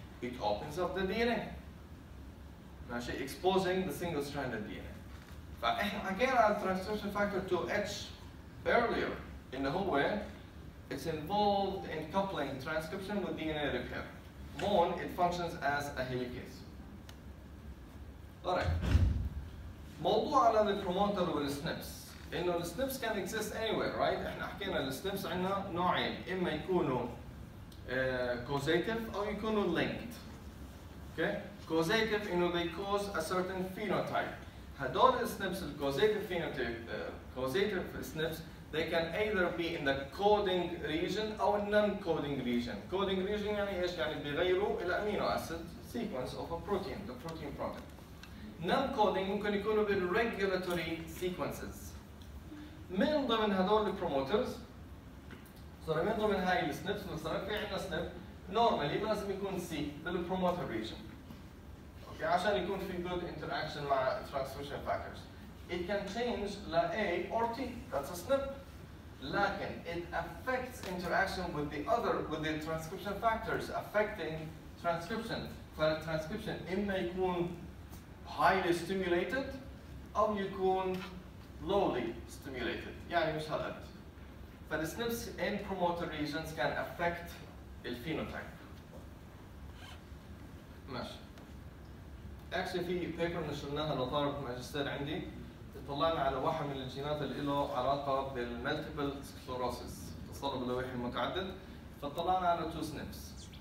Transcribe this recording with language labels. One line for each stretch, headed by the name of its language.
English: It opens up the DNA.
Arabic: ماشي,
English: exposing the single-stranded DNA.
Arabic: فاحنا حكينا على
English: transcription factor 2H earlier
Arabic: إنه هو
English: it's involved in coupling transcription with DNA repair. More, it functions as a helicase. Alright.
Arabic: موضوع على البروموتر والسنبس إنه السنبس can exist anywhere, right? إحنا حكينا السنبس عندنا نوعين,
English: إما يكونوا causative أو يكونوا linked. Okay? Causative إنه they cause a certain phenotype.
Arabic: هدول السنبس
English: causative phenotype, causative SNPs, they can either be in the coding region or non-coding region. Coding region
Arabic: يعني إيش؟ يعني بيغيروا إلى
English: amino acid sequence of a protein, the protein product.
Arabic: Non-coding ممكن يكونوا بالregulatory sequences. من ضمن هدول البروموترز، من ضمن هاي السنبس مثلا في عندنا سنب normally لازم يكون C بالبروموتر region.
English: Okay,
Arabic: عشان يكون في
English: good interaction مع transcription factors. It can change ل A or T, that's a SNP.
Arabic: لكن
English: it affects interaction with the transcription factors affecting transcription.
Arabic: فالtranscription إما يكون highly stimulated أو يكون lowly stimulated. يعني مش هالقد. فالسنبس
English: in promoter regions can affect الphenotype.
Arabic: ماشي.
English: Actually
Arabic: في بيبر نشرناها لطالب ماجستير عندي. طلعنا على واحد من الجينات اللي له علاقه بالمالتيبل سكلوروسيس، تصلب اللويحي المتعدد، فطلعنا على 2 سنبس.